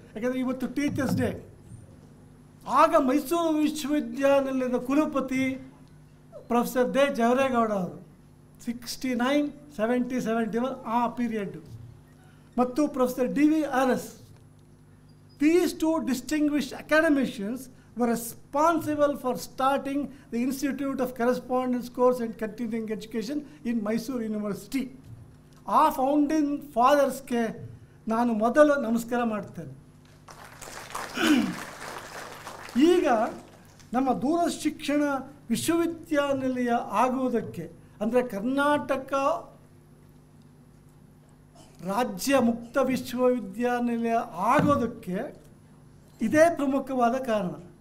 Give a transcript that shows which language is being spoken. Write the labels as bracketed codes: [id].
[kn] ಯಾಕೆಂದರೆ ಇವತ್ತು teachers day. ಆಗ ಮೈಸೂರು ವಿಶ್ವವಿದ್ಯಾನಿಲಯದ ಕುಲಪತಿ ಪ್ರೊಫೆಸರ್ ದೇ ಜವರೇಗೌಡ ಅವರು 69, 70, 71 ಆ ಪೀರಿಯಡ್ಡು, ಮತ್ತು professor DVRS. [en] These two distinguished academicians were responsible for starting the Institute of Correspondence Course and Continuing Education in Mysore University. [kn] ಆ ಫೌಂಡಿಂಗ್ ಫಾದರ್ಸ್ಗೆ ನಾನು ಮೊದಲು ನಮಸ್ಕಾರ ಮಾಡ್ತೇನೆ. ಈಗ ನಮ್ಮ ದೂರ ಶಿಕ್ಷಣ ವಿಶ್ವವಿದ್ಯಾನಿಲಯ ಆಗುವುದಕ್ಕೆ, ಅಂದರೆ ಕರ್ನಾಟಕ ರಾಜ್ಯ ಮುಕ್ತ ವಿಶ್ವವಿದ್ಯಾನಿಲಯ ಆಗೋದಕ್ಕೆ ಇದೇ ಪ್ರಮುಖವಾದ ಕಾರಣ.